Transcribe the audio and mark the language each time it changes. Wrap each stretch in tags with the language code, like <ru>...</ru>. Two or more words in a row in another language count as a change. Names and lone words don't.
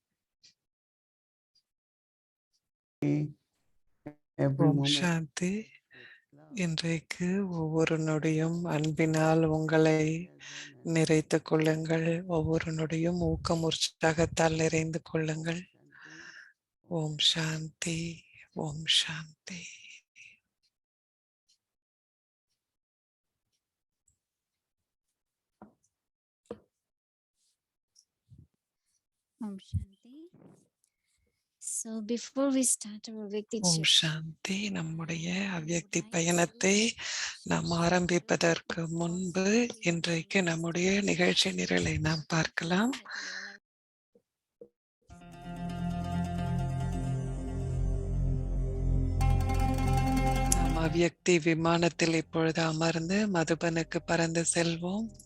<sa>ओम् शान्ति.</sa> <ta>இன்றைக்கு ஒவ்வொரு நொடியும் அன்பினால் உங்களை நிறைத்து கொள்ளுங்கள். ஒவ்வொரு நொடியும் ஊக்கம் உற்சாகத்தால் நிறைந்து கொள்ளுங்கள்.</ta> <sa>ओम् शान्ति, ओम् शान्ति. ओम् शान्ति.</sa> <en>So before we start our Vyakti</en> <sa>ओम् शान्ति.</sa> <ta>நம்முடைய அவ்யக்தி பயணத்தை நாம் ஆரம்பிப்பதற்கு முன்பு இன்றைக்கு நம்முடைய நிகழ்ச்சி நிரலை நாம் பார்க்கலாம். நாம் அவ்யக்தி விமானத்தில் இப்பொழுது அமர்ந்து மதுபனுக்கு பறந்து செல்வோம்.</ta>